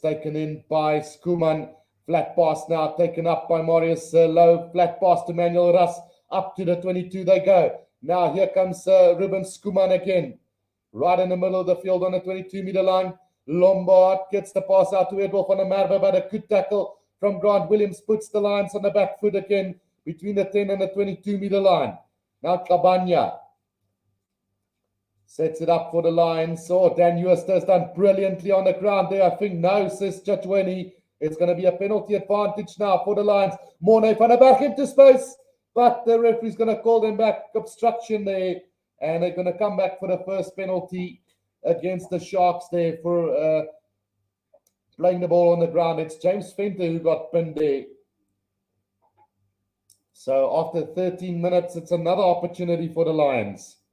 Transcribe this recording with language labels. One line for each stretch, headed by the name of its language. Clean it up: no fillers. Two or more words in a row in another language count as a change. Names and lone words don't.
English: Taken in by Skuman. Flat pass now taken up by Marius Lowe. Flat pass to Manuel Ras. Up to the 22 they go. Now here comes Ruben Skuman again. Right in the middle of the field on the 22-meter line. Lombard gets the pass out to Edward van der Merwe, but a good tackle from Grant Williams puts the Lions on the back foot again between the 10 and the 22-meter line. Now Cabana Sets it up for the Lions. Oh, Dan Euster has done brilliantly on the ground there. I think no, says Judge. It's going to be a penalty advantage now for the Lions. Morne van der Berg into space, but the referee's going to call them back. Obstruction there, and they're going to come back for the first penalty against the Sharks there for playing the ball on the ground. It's James Venter who got pinned there. So after 13 minutes, it's another opportunity for the Lions.